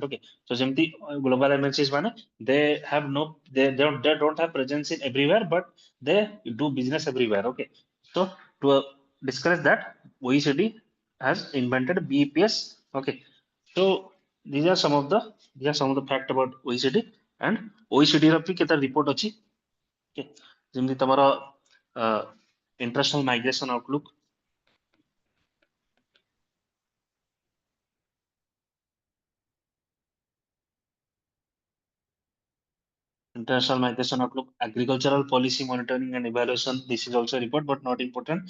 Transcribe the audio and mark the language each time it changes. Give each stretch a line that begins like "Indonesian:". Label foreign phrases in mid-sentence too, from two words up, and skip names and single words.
English: Okay, so simply global MNCs they have they don't have presence in everywhere, but they do business everywhere. Okay, so to discuss that, OECD has invented BEPS. Okay, so these are some of the fact about OECD. And OECD
Odia: ର ବି କେତେ
English: report
Odia: ଅଛି ଯେମିତି ତମର
English: international migration outlook, agricultural policy monitoring and evaluation, this is also a report but not important.